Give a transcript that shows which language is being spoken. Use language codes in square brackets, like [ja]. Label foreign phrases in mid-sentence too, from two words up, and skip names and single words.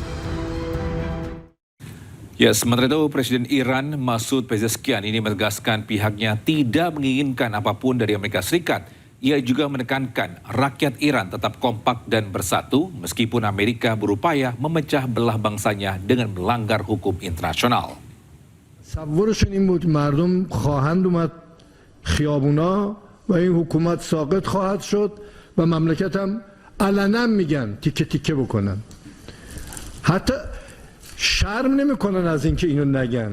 [id] Sementara itu Presiden Iran Masoud Pezeshkian ini menegaskan pihaknya tidak menginginkan apapun dari Amerika Serikat. Ia juga menekankan rakyat Iran tetap kompak dan bersatu meskipun Amerika berupaya memecah belah bangsanya dengan melanggar hukum internasional. [fa] خیابونا و این حکومت ساقط خواهد شد و مملکت هم علنا میگن تیکه تیکه بکنن. حتی شرم نمیکنن از اینکه اینو نگن.